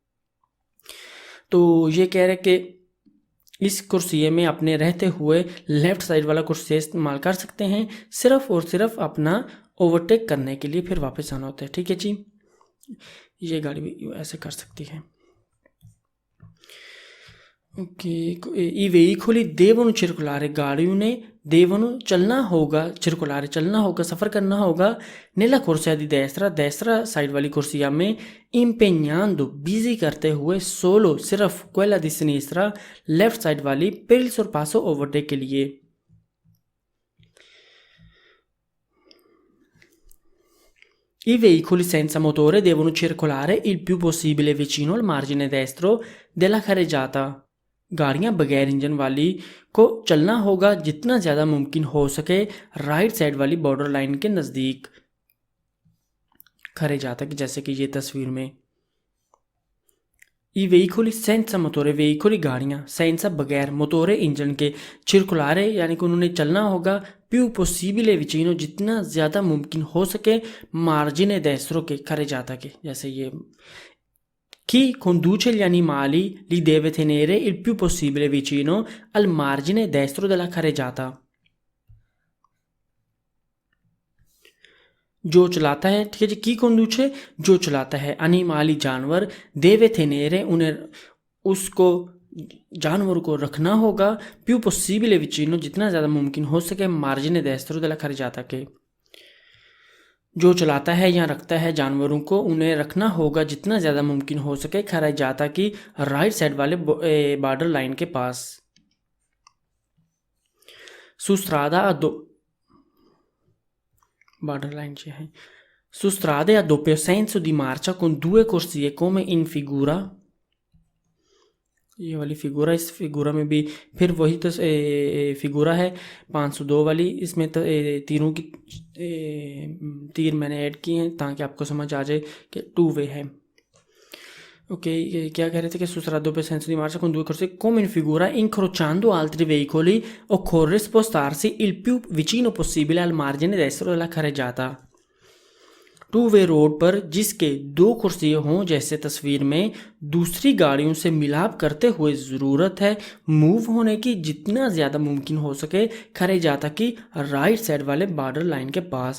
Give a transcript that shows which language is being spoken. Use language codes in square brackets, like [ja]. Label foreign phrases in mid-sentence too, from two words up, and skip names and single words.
[hi] तो ये कह रहे कि इस कुर्सिये में अपने रहते हुए [en] left side [hi] वाला कुर्सी इस्तेमाल कर सकते हैं, सिर्फ और सिर्फ अपना ओवरटेक करने के लिए, फिर वापस आना होता है, ठीक है जी। ये गाड़ी भी ऐसे कर सकती है। ओके, [it] i veicoli devono circolare, [hi] गाड़ियों ने devono चलना होगा, circolare चलना होगा, सफ़र करना होगा, [it] nella corsia di destra, [hi] destra साइड वाली कुर्सिया में, impegnando बिजी करते हुए, solo सिर्फ [it] quella di sinistra [en] left side [hi] वाली [it] per il sorpasso [hi] ओवरटेक के लिए। [it] I veicoli senza motore devono circolare il più possibile vicino al margine destro della carreggiata। [hi] गाड़ियाँ बगैर इंजन वाली को चलना होगा जितना ज़्यादा मुमकिन हो सके [en] right side [hi] वाली [en] border line [hi] के नज़दीक carreggiata की, जैसे कि ये तस्वीर में। [it] i veicoli senza motore, [hi] veicoli गाड़ियाँ, senza बगैर, motore इंजन के, circolare यानी कि उन्होंने चलना होगा, [it] più possibile vicino, [hi] जितना ज़्यादा मुमकिन हो सके [it] margine destro che carreggiata che, [hi] जैसे ये [it] chi conduce gli animali li deve tenere il più possibile vicino al margine destro della carreggiata. [hi] जो चलाता है, ठीक है जी, की conduce जो चलाता है, animali जानवर, [it] deve tenere [hi] उन्हें उसको जानवर को रखना होगा [it] più possibile vicino, [hi] जितना ज़्यादा मुमकिन हो सके [it] margine destro della carreggiata [hi] के, जो चलाता है या रखता है जानवरों को उन्हें रखना होगा जितना ज़्यादा मुमकिन हो सके carreggiata की [en] right side [hi] वाले [en] border line [hi] के पास. [it] Su strada a [en] border line [it] c'è. Su strade a doppio senso di marcia con due corsie come in figura. [hi] ये वाली फिगूरा, इस फिगूरा में भी फिर वही तो फिगूरा है 502 वाली, इसमें तो तीरों की तीर मैंने ऐड किए हैं ताकि आपको समझ आ जाए कि [en] two way [hi] है. ओके, क्या कह रहे थे कि [it] su strada a doppio senso di marcia con due corsie come in figura incrociando altri veicoli occorre spostarsi il più vicino possibile al margine destro della carreggiata. [en] two way [hi] रोड पर जिसके दो कुर्सियाँ हों जैसे तस्वीर में दूसरी गाड़ियों से मिलाप करते हुए ज़रूरत है मूव होने की जितना ज़्यादा मुमकिन हो सके carreggiata की [en] right side [hi] वाले [en] border line [hi] के पास.